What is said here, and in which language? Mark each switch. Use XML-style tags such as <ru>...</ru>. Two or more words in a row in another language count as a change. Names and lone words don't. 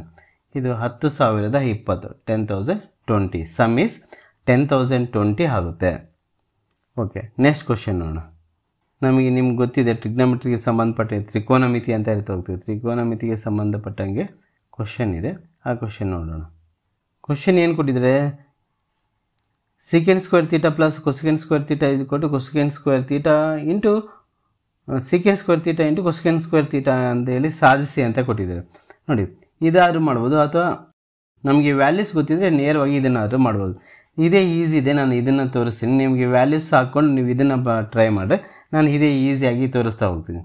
<kn>ಇದು 10,020 10,020.</kn> <en>sum is</en> <kn>10,020 ಆಗುತ್ತೆ.</kn> <en>okay, next question</en> <kn>ನೋಡೋಣ. ನಿಮ್ಗೆ ಗೊತ್ತಿದೆ ಟ್ರಿಗ್ನಾಮಿಟ್ರಿಗೆ ಸಂಬಂಧಪಟ್ಟ ತ್ರಿಕೋನಮಿತಿ ಅಂತ ಹೇಳ್ತಾ ಹೋಗ್ತೀವಿ. ತ್ರಿಕೋನಮಿತಿಗೆ ಸಂಬಂಧಪಟ್ಟಂಗೆ ಕ್ವಶನ್ ಇದೆ, ಆ ಕ್ವಶನ್ ನೋಡೋಣ. ಕ್ವಶನ್ ಏನು ಕೊಟ್ಟಿದ್ದಾರೆ?</kn> <en>secant square theta plus cosecant square theta is equal to cosecant square theta into secant square theta into cosecant square theta</en> <kn>ಅಂತ ಹೇಳಿ ಸಾಧಿಸಿ ಅಂತ ಕೊಟ್ಟಿದ್ದಾರೆ ನೋಡಿ. ಇದಾದರೂ ಮಾಡ್ಬೋದು, ಅಥವಾ ನಮಗೆ ವ್ಯಾಲ್ಯೂಸ್ ಗೊತ್ತಿದ್ರೆ ನೇರವಾಗಿ ಇದನ್ನಾದರೂ ಮಾಡ್ಬೋದು. ಇದೇ ಈಸಿ ಇದೆ, ನಾನು ಇದನ್ನು ತೋರಿಸ್ತೀನಿ. ನಿಮಗೆ ವ್ಯಾಲ್ಯೂಸ್ ಹಾಕ್ಕೊಂಡು ನೀವು ಇದನ್ನು ಟ್ರೈ ಮಾಡಿದ್ರೆ ನಾನು ಇದೇ ಈಸಿಯಾಗಿ ತೋರಿಸ್ತಾ ಹೋಗ್ತೀನಿ.</kn>